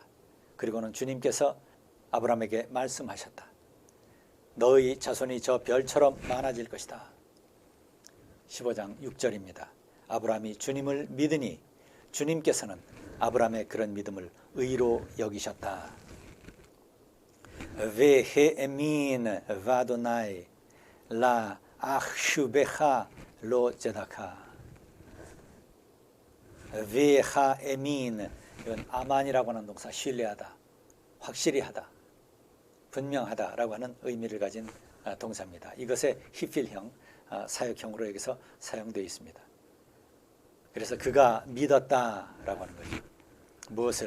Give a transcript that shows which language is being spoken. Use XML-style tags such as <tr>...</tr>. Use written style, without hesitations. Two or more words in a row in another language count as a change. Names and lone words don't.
<ko>그리고는 주님께서 아브라함에게 말씀하셨다. 너의 자손이 저 별처럼 많아질 것이다. 15장 6절입니다. 아브라함이 주님을 믿으니 주님께서는 아브라함의 그런 믿음을 의로 여기셨다.</ko> <he>והאמין באדוני להחשובך לא צדקה. והאמין,</he> <ko>이건 아만이라고 하는 동사, 신뢰하다, 확실히 하다, 분명하다라고 하는 의미를 가진 동사입니다. 이것의 히필형 사역형으로 여기서 사용되어 있습니다. 그래서 그가 믿었다라고 하는 거죠. 무엇을?</ko>